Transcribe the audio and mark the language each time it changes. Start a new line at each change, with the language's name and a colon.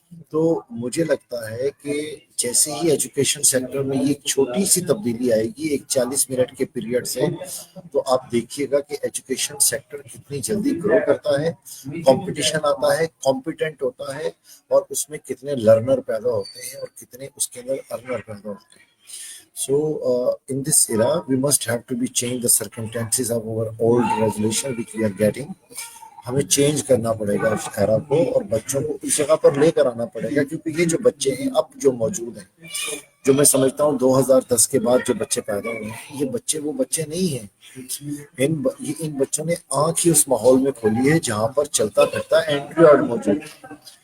Urdu: تو مجھے لگتا ہے کہ جیسے ہی ایجوکیشن سیکٹر میں یہ چھوٹی سی تبدیلی آئے گی ایک 40 منٹ کے پیریڈ سے، تو آپ دیکھیے گا کہ ایجوکیشن سیکٹر کتنی جلدی گرو کرتا ہے، کمپٹیشن آتا ہے، کمپیٹنٹ ہوتا ہے، اور اس میں کتنے لرنر پیدا ہوتے ہیں اور کتنے اس کے اندر ارنر پیدا ہوتے ہیں.
English: So, in this era, we must have to be change the circumstances of our old resolution which we are getting.
Urdu: ہمیں چینج کرنا پڑے گا اس ایرا کو، اور بچوں کو اس جگہ پر لے کر آنا پڑے گا، کیونکہ یہ جو بچے ہیں اب جو موجود ہیں، جو میں سمجھتا ہوں 2010 کے بعد جو بچے پیدا ہوئے ہیں، یہ بچے وہ بچے نہیں ہیں. ان بچوں نے آنکھ ہی اس ماحول میں کھولی ہے جہاں پر چلتا پھرتا اینڈرائڈ موجود ہے.